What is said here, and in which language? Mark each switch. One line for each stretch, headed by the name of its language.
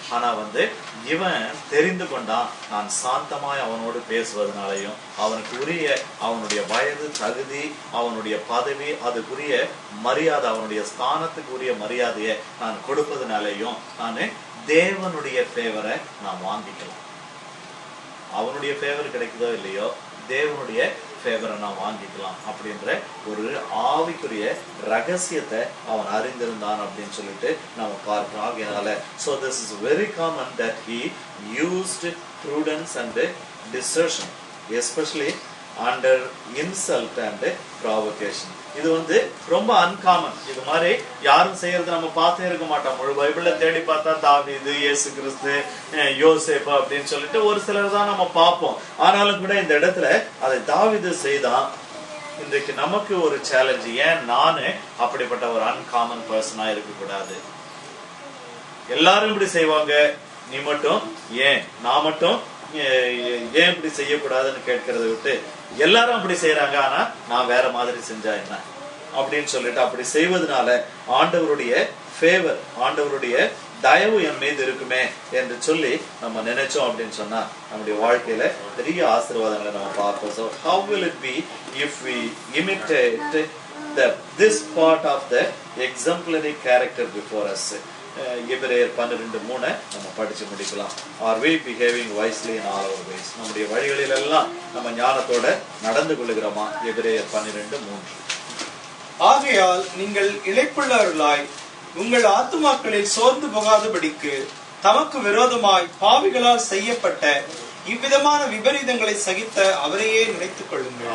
Tamil: ஆனா இவன் தெரிந்து கொண்டான், நான் சாந்தமாய் அவனோடு பேசுவதனாலையும் அவனுக்கு உரிய அவனுடைய வயது, தகுதி, அவனுடைய பதவி, அதுக்குரிய மரியாதை, அவனுடைய ஸ்தானத்துக்கு உரிய மரியாதையை நான் கொடுப்பதனாலேயும் நான் தேவனுடைய ஃபேவரை நான் வாங்கிக்கலாம். அவனுடைய ஃபேவர் கிடைக்குதோ இல்லையோ, தேவனுடைய ஃபேவரை நான் வாங்கிக்கலாம் அப்படின்ற ஒரு ஆவிக்குரிய ரகசியத்தை அவன் அறிந்திருந்தான் அப்படின்னு சொல்லிட்டு நம்ம பார்க்கிறோம்.
English: ஆகையால so this is very common that he used prudence and discretion, especially under insult and provocation.
Tamil: இது ரொம்ப அன்காமன். இது மாதிரி யாரும் செய்யறது நம்ம பார்த்தே இருக்க மாட்டோம். முழு பைபிள்ல தேடி பார்த்தா தாவீது, இயேசு கிறிஸ்து, யோசேப்பு அப்படின்னு சொல்லிட்டு ஒரு சிலர் தான் நம்ம பார்ப்போம். ஆனாலும் கூட இந்த இடத்துல அதை தாவீது செய்தான். இன்றைக்கு நமக்கு ஒரு சேலஞ்சு, ஏன் நானு அப்படிப்பட்ட ஒரு அன்காமன் பர்சனா இருக்கக்கூடாது? எல்லாரும் இப்படி செய்வாங்க, நீ மட்டும் ஏன், நான் மட்டும் ஏன் இப்படி செய்யக்கூடாதுன்னு கேட்கறத விட்டு எல்லாரும் அப்படி செய்யறாங்க, ஆனா நான் வேற மாதிரி செஞ்சா என்ன அப்படின்னு சொல்லிட்டு அப்படி செய்வதனால ஆண்டவருடைய ஃபேவர், ஆண்டவருடைய தயவு என் மீது இருக்குமே என்று சொல்லி நம்ம நினைச்சோம் அப்படின்னு சொன்னா நம்முடைய வாழ்க்கையில பெரிய ஆசீர்வாதங்களை நம்ம பார்ப்போம்.
English: So how will it be if we imitate this part of the exemplary character before us?
Tamil: எபிரேயர் 12:3 நம்ம படிச்சு முடிக்கலாம்.
English: Are we behaving wisely in all our ways?
Tamil: நம்முடைய வழிகளில் எல்லாம் நம்ம ஞானத்தோட நடந்து கொள்ளுகிறோமா? எபிரேயர் 12:3. ஆகையால் நீங்கள் இளைப்புள்ளவர்களாய் உங்கள் ஆத்துமாக்களில் சோர்ந்து போகாதபடிக்கு தமக்கு விரோதமாய் பாவிகளால் செய்யப்பட்ட இவ்விதமான விபரீதங்களை சகித்த அவரையே நினைத்துக் கொள்ளுங்கள்.